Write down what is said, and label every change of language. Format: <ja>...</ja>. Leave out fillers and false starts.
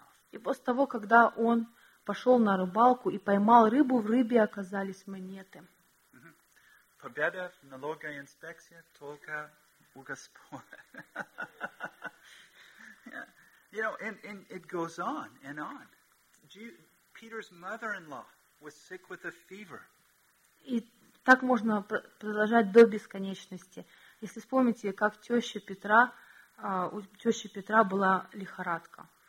<ru>И после того, когда он пошел на рыбалку и поймал рыбу, в рыбе оказались монеты. Победа в налогоинспекции только у Господа.</ru> <en>You know, and it goes on and on. Peter's mother-in-law was sick with a fever.</en> <ru>И так можно продолжать до бесконечности. Если вспомните, как у тещи Петра была лихорадка.</ru>